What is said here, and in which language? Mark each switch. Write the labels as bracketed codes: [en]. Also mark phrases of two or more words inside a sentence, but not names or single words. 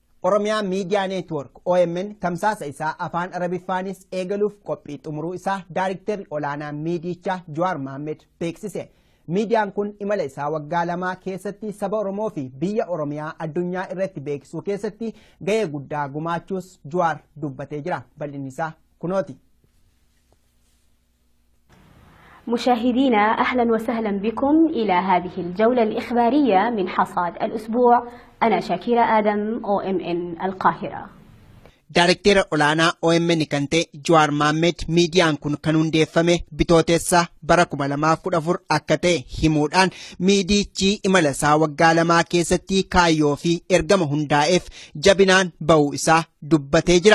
[om] Oromiyaa Miidiyaa Neetwork OMN tamsaasa isaa afaan Arabiffaanis eegaluuf qophii xumuruu isaa Daayiriktarri olaanaa miidiyichaa Jawaar Mohaammed beeksise. Miidiyaan kun imala isaa waggaa lamaa keessatti saba Oromoo fi biyya Oromiyaa addunyaa irratti beeksisuu keessatti gahee guddaa gumaachuus Jawaar dubbatee jira. Bal'inni isaa kunooti. [ar] مشاهدينا أهلا وسهلا بكم إلى هذه الجولة الإخبارية من حصاد الأسبوع. أنا شاكيرا آدم OMN القاهرة. [om] Daayirikteera olaanaa OMN kan ta'e Jawaar Mohaammed miidiyaan kun kan hundeeffame bitootessa bara 2014 akka ta'e himuudhaan miidiyichi imala isaa waggaa lamaa keessatti kaayyoo fi ergama hundaa'eef jabinaan ba'uu isaa dubbatee jira.